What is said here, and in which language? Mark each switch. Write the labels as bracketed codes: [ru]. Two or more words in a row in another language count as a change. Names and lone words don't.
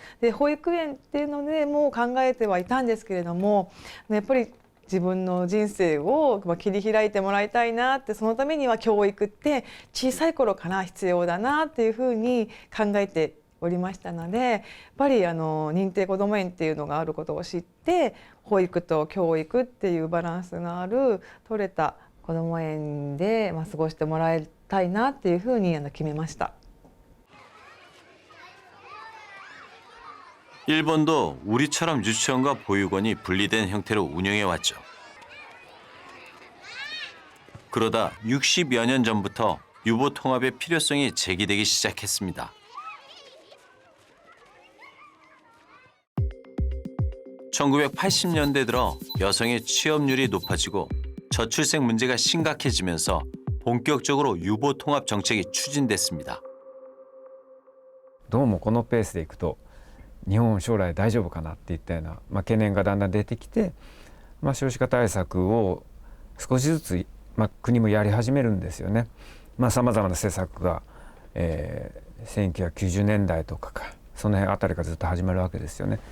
[ja] で保育園っていうのでもう考えてはいたんですけれどもやっぱり自分の人生を切り開いてもらいたいなってそのためには教育って小さい頃から必要だなっていうふうに考えておりましたのでやっぱり認定こども園っていうのがあることを知って保育と教育っていうバランスのある取れたこども園で過ごしてもらいたいなっていうふうに決めました。 [ko] 일본도 우리처럼 유치원과 보육원이 분리된 형태로 운영해왔죠. 그러다 60여 년 전부터 유보 통합의 필요성이 제기되기 시작했습니다. 1980년대 들어 여성의 취업률이 높아지고 저출생 문제가 심각해지면서 본격적으로 유보 통합 정책이 추진됐습니다. [ja] どうもこのペースでいくと 日本将来大丈夫かなっていったような、懸念がだんだん出てきて、少子化対策を少しずつ、国もやり始めるんですよね。さまざまな施策が、1990年代とかその辺あたりからずっと始まるわけですよね。